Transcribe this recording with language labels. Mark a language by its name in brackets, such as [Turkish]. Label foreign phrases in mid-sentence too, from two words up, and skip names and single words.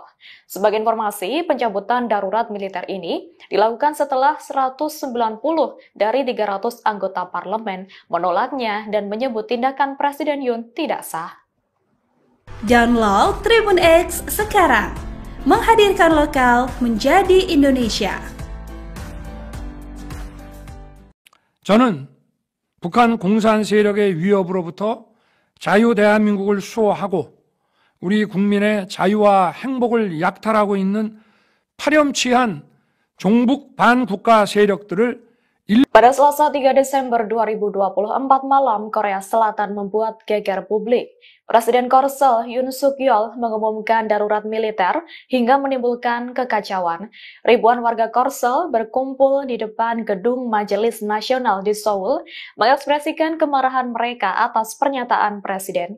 [Indonesian] Sebagai informasi, pencabutan darurat militer ini dilakukan setelah 190 dari 300 anggota parlemen menolaknya dan menyebut tindakan Presiden Yoon tidak sah. Download Tribun X sekarang, menghadirkan lokal menjadi Indonesia. [Korean] 저는 북한 공산 세력의 위협으로부터 자유 대한민국을 수호하고 우리 국민의 자유와 행복을 약탈하고 있는 파렴치한 종북 반국가 세력들을 [Indonesian] Pada Selasa 3 Desember 2024 malam, Korea Selatan membuat geger publik. Presiden Korsel Yoon Suk Yeol mengumumkan darurat militer hingga menimbulkan kekacauan. Ribuan warga Korsel berkumpul di depan gedung Majelis Nasional di Seoul, mengekspresikan kemarahan mereka atas pernyataan Presiden.